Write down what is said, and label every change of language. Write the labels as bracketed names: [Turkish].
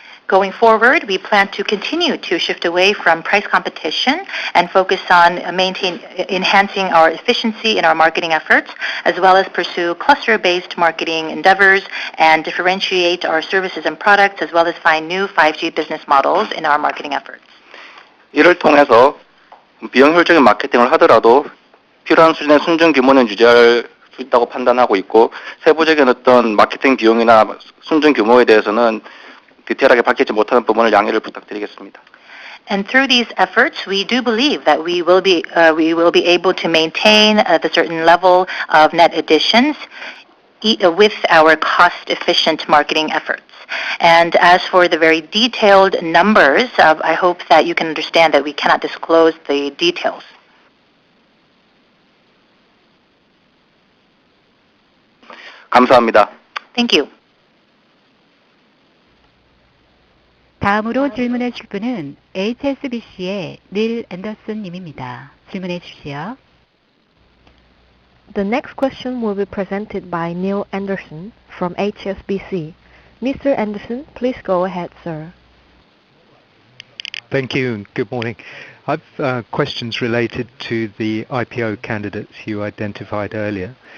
[English] Going forward, we plan to continue to shift away from price competition and focus on enhancing our efficiency in our marketing efforts, as well as pursue cluster-based marketing endeavors and differentiate our services and products, as well as find new 5G business models in our marketing efforts. [Korean] 이를 통해서 비용 효율적인 마케팅을 하더라도 필요한 수준의 순증 규모는 유지할 수 있다고 판단하고 있고 세부적인 어떤 마케팅 비용이나 순증 규모에 대해서는 디테일하게 밝히지 못하는 부분을 양해를 부탁드리겠습니다. [English] And through these efforts, we do believe that we will be able to maintain the certain level of net additions with our cost-efficient marketing efforts. And as for the very detailed numbers, I hope that you can understand that we cannot disclose the details. [Korean] 감사합니다. [English] Thank you. [Korean] 다음으로 질문해 주실 분은 HSBC의 닐 앤더슨 님입니다. 질문해 주십시오. [English] The next question will be presented by Neil Anderson from HSBC. Mr. Anderson, please go ahead, sir. Thank you and good morning. I've questions related to the IPO candidates you identified earlier.